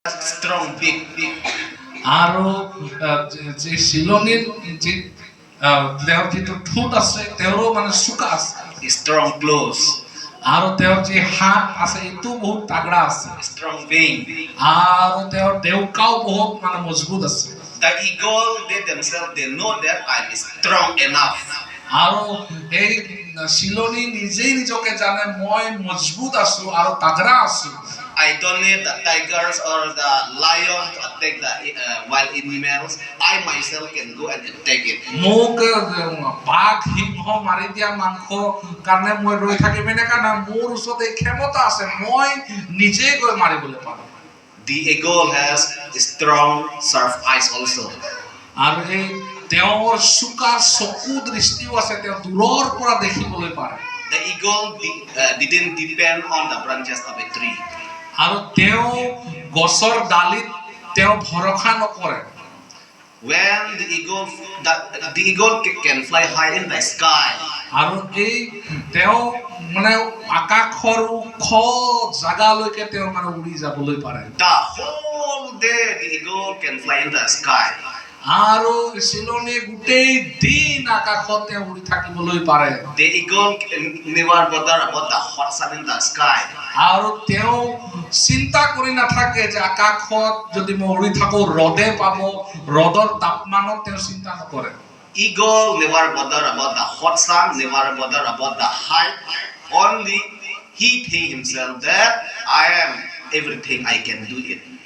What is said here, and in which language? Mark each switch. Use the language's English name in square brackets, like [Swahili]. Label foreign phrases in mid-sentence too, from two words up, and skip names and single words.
[English] strong, big. [Assamese] আৰু যে চিলনীৰ যি তেওঁৰ যিটো ঠোঁট আছে তেওঁৰো মানে চোকা আছে, [English] strong claws, [Assamese] আৰু তেওঁৰ যি হাত আছে এইটো বহুত তাগৰা আছে, [English] strong vein. [Assamese] আৰু তেওঁৰ দেউকাও বহুত মানে মজবুত আছে। [English] The eagle, they themselves, they know that I'm strong enough. [Assamese] আৰু এই চিলনী নিজেই নিজকে জানে মই মজবুত আছো আৰু তাগৰা আছো। [English] I don't need the tigers or the lion to attack the wild animals. I myself can go and attack it. [Assamese] মোক বাঘ সিংহ মাৰি দিয়া মাংস কাৰণে মই ৰৈ থাকিম এনেকা না, মোৰ ওচৰত এই ক্ষমতা আছে, মই নিজেই গৈ মাৰিবলৈ পাৰোঁ। [English] The eagle has strong, sharp eyes also. [Assamese] আৰু এই তেওঁৰ চোকা চকু দৃষ্টিও আছে, তেওঁ দূৰৰ পৰা দেখিবলৈ পাৰে। [English] The eagle didn't depend on the branches of a tree. [Assamese] আৰু তেওঁ গছৰ ডালিত তেওঁ ভৰসা নকৰে। [English] When the eagle can fly high in the sky. [Assamese] আৰু এই তেওঁ মানে আকাশৰ ওখ জাগালৈকে তেওঁ মানে উৰি যাবলৈ পাৰে। [English] The whole day the eagle can fly in the sky. [Assamese] আৰু চিলনী গোটেই দিন আকাশত তেওঁ উৰি থাকিবলৈ পাৰে। [English] The eagle never bother about the hot sun in the sky. [Assamese] আৰু তেওঁ চিন্তা কৰি নাথাকে যে আকাশত যদি মই উৰি থাকো ৰদে পাব, ৰদৰ তাপমানত তেওঁ চিন্তা নকৰে। [English] Eagle never bother about the hot sun, never bother about the height. Only he think himself that I am everything, I can do it.